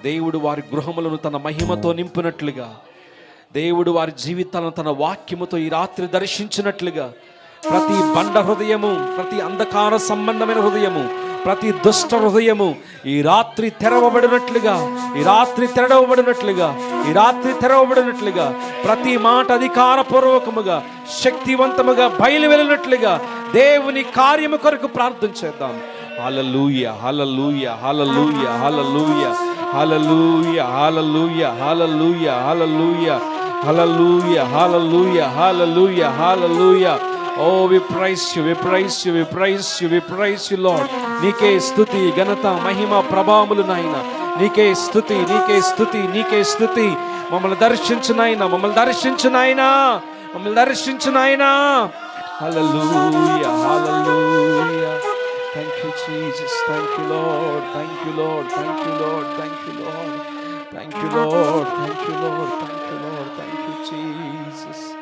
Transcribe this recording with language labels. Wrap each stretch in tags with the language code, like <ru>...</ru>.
<te>దేవుడు వారి గృహములను తన మహిమతో నింపినట్లుగా, దేవుడు వారి జీవితాలను తన వాక్యముతో ఈ రాత్రి దర్శించినట్లుగా, ప్రతి బండ హృదయము, ప్రతి అంధకార సంబంధమైన హృదయము, ప్రతి దుష్ట హృదయము ఈ రాత్రి తెరవబడినట్లుగా, ఈ రాత్రి తెరవబడినట్లుగా, ఈ రాత్రి తెరవబడినట్లుగా, ప్రతి మాట అధికారపూర్వకముగా, శక్తివంతముగా బయలు వెళ్ళినట్లుగా దేవుని కార్యము కొరకు ప్రార్థన చేద్దాం. హల్లెలూయా, హల్లెలూయా, హల్లెలూయా, హల్లెలూయా, హల్లెలూయా, హల్లెలూయా, హల్లెలూయా, హల్లెలూయా, హల్లెలూయా, హల్లెలూయా, హల్లెలూయా, హల్లెలూయా.</te> <en>Oh, we praise you, we praise you, we praise you, we praise you, Lord.</en> <te>నీకే స్తుతి, ఘనత, మహిమ, ప్రభావములు నాయనా. నీకే స్తుతి, నీకే స్తుతి, నీకే స్తుతి. మమ్మల్ని దర్శించు నాయనా, మమ్మల్ని దర్శించు నాయనా, మమ్మల్ని దర్శించు నాయనా.</te> <en>Hallelujah, hallelujah. Thank you Jesus, thank you Lord, thank you Lord, thank you Lord, thank you Lord, thank you Lord, thank you Lord, thank you Lord, thank you Jesus.</en>